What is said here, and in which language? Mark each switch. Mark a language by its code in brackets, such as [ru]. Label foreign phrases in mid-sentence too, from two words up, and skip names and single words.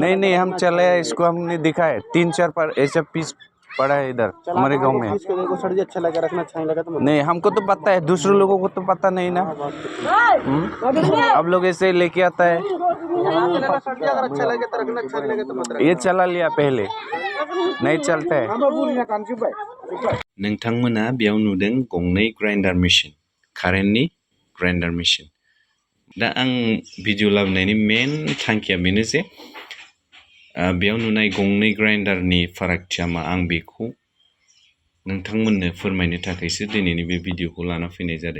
[hi] नहीं हम चले, इसको हमने दिखा है 3-4 पर ऐसा पीस पड़ा है इधर हमारे गांव में। पीस के देखो सर जी, अच्छा लगा रखना, अच्छा लगा तो नहीं हमको तो पता है, दूसरे लोगों को तो पता नहीं ना। अब लोग ऐसे लेके आता है। अच्छा लगे तो रखना, अच्छा लगे तो मत रखना। ये चला लिया पहले, नहीं चलता है। [brx] नोंथांमोना बेयाव नुदों गंनै [en] grinder machine, [brx] कारेन्टनि [en] grinder machine. [brx] दा आं भिडिअ लाबोनायनि मेन थांखिया बेनो जे बेयाव नुनाय गंनै ग्राइन्डारनि फारागथिया मा, आं बेखौ नोंथांमोननो फोरमायनो थाखायसो दिनैनि बे भिडिअखौ लाना फैनाय जादों।